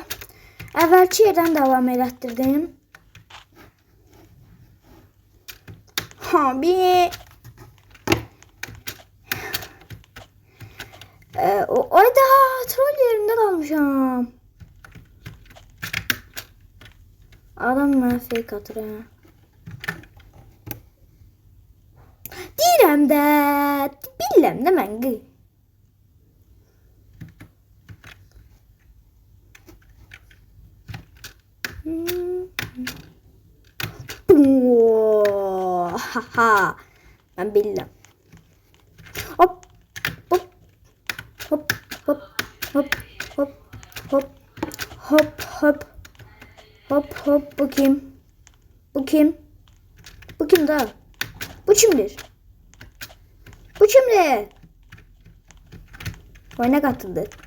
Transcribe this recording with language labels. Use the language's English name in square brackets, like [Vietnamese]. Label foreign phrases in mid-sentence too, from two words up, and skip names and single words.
[Turkish] Evvelki yerden devam ettirdim. Bir orada troll yerinde kalmışam. [Azerbaijani] Adam mənə fake atır ha. Deyirəm də, bilirəm də mən qıy. Ben bilirəm. Hop. Bu kim? Bu kim da? Bu kimdir? [Turkish] Oyuna katıldı.